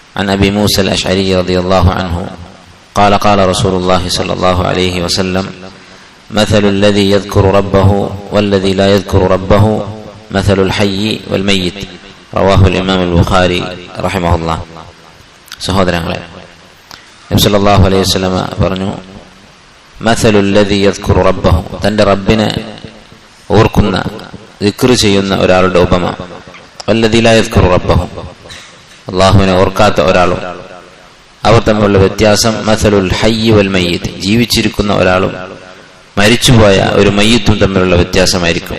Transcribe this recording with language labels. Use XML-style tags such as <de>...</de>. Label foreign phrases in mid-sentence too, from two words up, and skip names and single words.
<ar>عن أبي موسى الأشعري رضي الله عنه قال قال رسول الله صلى الله عليه وسلم مثل الذي يذكر ربه والذي لا يذكر ربه مثل الحي والميت رواه الإمام البخاري رحمه الله.</ar> <ml>സഹോദരങ്ങളെ, നബി</ml> <ar>صلى الله عليه وسلم</ar> <ml>പറഞ്ഞു,</ml> <ar>مثل الذي يذكر ربه,</ar> <ml>തന്റെ റബ്ബിനെ ഓർക്കുന്ന ദിക്ർ ചെയ്യുന്ന ഒരാളുടെ ഉപമ,</ml> <ar>والذي لا يذكر ربه,</ar> <ml>അല്ലാഹുവിനെ ഓർക്കാത്ത ഒരാളും, അവർ തമ്മിലുള്ള വ്യത്യാസം</ml> <ar>مثل الحي والميت,</ar> <ml>ജീവിച്ചിരിക്കുന്ന ഒരാളും മരിച്ചുപോയ ഒരു മയ്യിത്തും തമ്മിലുള്ള വ്യത്യാസമായിരിക്കും.</ml>